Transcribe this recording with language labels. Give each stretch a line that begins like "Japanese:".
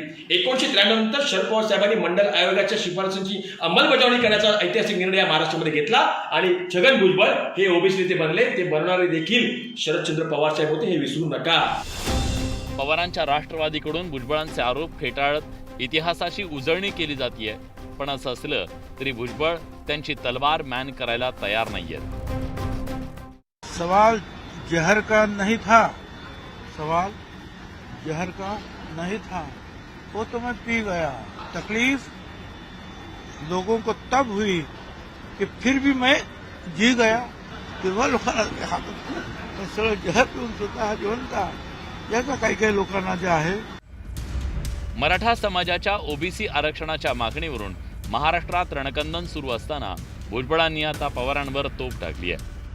Marathi: 1993 नंतर शरद पवार साहेबांनी मंडल आयोगाच्या शिफारसींची अंमलबजावणी करण्याचा ऐतिहासिक निर्णय या महाराष्ट्रामध्ये घेतला आणि छगन भुजबळ हे ओबीसी नेते बनले. ते बनणारे देखील शरदचंद्र पवार साहेब होते, हे विसरू नका. पवारांच्या राष्ट्रवादीकडून भुजबळांचे आरोप फेटाळत इतिहासाची उजळणी केली जातीये. पण असं असलं तरी भुजबळ त्यांची तलवार मॅन करायला तयार नाहीयेत.
Hindi: सवाल जहर का नहीं था, सवाल जहर का नहीं था, वो तो मैं पी गया. तकलीफ लोगों को तब हुई कि फिर भी मैं जी गया.
Marathi: तेव्हा लोकांना सगळं जहर पिऊन स्वतः जिवंत याचा काही लोकांना जे आहे. मराठा समाजाच्या ओबीसी आरक्षणाच्या मागणीवरून महाराष्ट्रात रणकंदन सुरू असताना भुजबळांनी आता पवारांवर तोफ टाकली आहे.